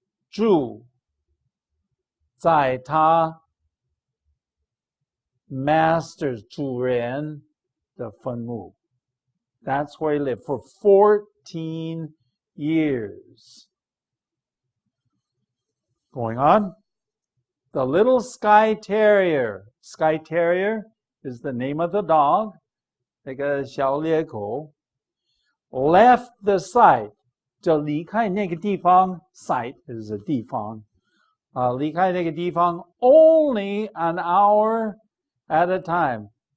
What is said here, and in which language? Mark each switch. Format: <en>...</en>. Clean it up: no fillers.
<zh>住在他 master's 主人的坟墓.</zh> <en>That's where he lived for 14 years. Going on. The little Skye Terrier. Skye Terrier is the name of the dog.</en> <zh>那个小猎狗</zh> <en>left the site.</en> <zh>就离开那个地方</zh> <en>site is a</en> <zh>地方. 离开那个地方 only an hour at a time.</zh>